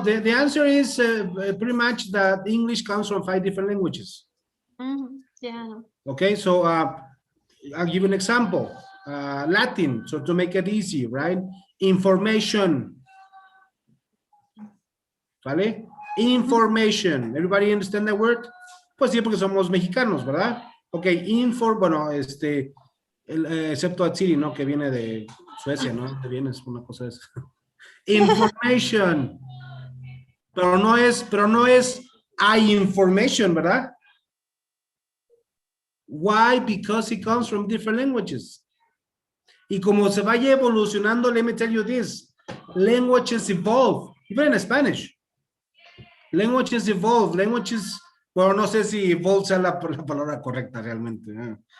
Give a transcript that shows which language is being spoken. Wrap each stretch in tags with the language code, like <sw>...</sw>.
<en>The answer is pretty much that English comes from 5 different languages. Yeah. Okay, so I'll give you an example. Latin, so to make it easy, right? Information. ¿Vale? Information. Everybody understand that word?</en> <es>Pues sí, porque somos mexicanos, ¿verdad? Ok, bueno, excepto Atsiri, ¿no? Que viene de Suecia, ¿no? Que viene, es una cosa de esa. Information. Pero no es I information, ¿verdad?</es> <en>Why? Because it comes from different languages.</en> <es>Y como se vaya evolucionando,</es> <en>let me tell you this, languages evolve, even in Spanish. Languages evolve, languages,</en> <es>bueno, no sé si evolve sea la palabra correcta realmente.</es>